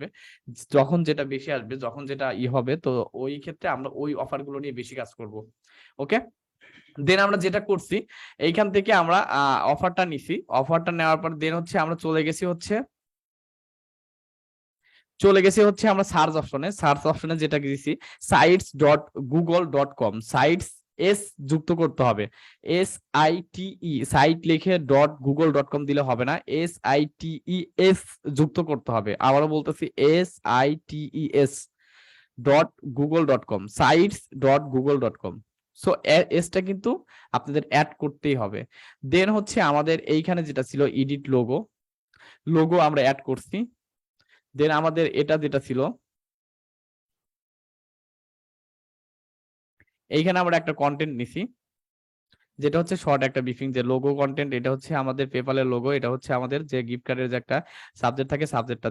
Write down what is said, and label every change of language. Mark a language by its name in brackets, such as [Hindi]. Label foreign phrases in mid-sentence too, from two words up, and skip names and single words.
[Bangla] যখন যেটা বেশি আসবে, যখন যেটা হবে, তো ওই ক্ষেত্রে আমরা ওই অফার গুলো নিয়ে বেশি কাজ করব। ওকে, দেন আমরা যেটা করছি, এইখান থেকে আমরা অফারটা নিছি, অফারটা নেওয়ার পর দেন হচ্ছে আমরা চলে গেছি হচ্ছে আমরা [English] search optionে [Bangla] যেটা দিছি sites.google.com, সাইটস এস যুক্ত করতে হবে, SITE, সাইট লিখে .google.com দিলে হবে না, SITES যুক্ত করতে হবে। আবারও বলতেছি SITES .google.com, sites.google.com, সো এসটা কিন্তু আপনাদের অ্যাড করতেই হবে। দেন হচ্ছে আমাদের এইখানে যেটা ছিল [English] edit logo, [Bangla] লোগো আমরা অ্যাড করছি। দেন আমাদের এটা যেটা ছিল, এইখানে আমরা একটা কন্টেন্ট নিছি, যেটা হচ্ছে শর্ট একটা ব্রিফিং, যে [English] logo content, [Bangla] এটা হচ্ছে আমাদের পেপালের লোগো, এটা হচ্ছে আমাদের যে [English] gift cardের [Bangla] যে একটা সাবজেক্ট থাকে সাবজেক্টটা।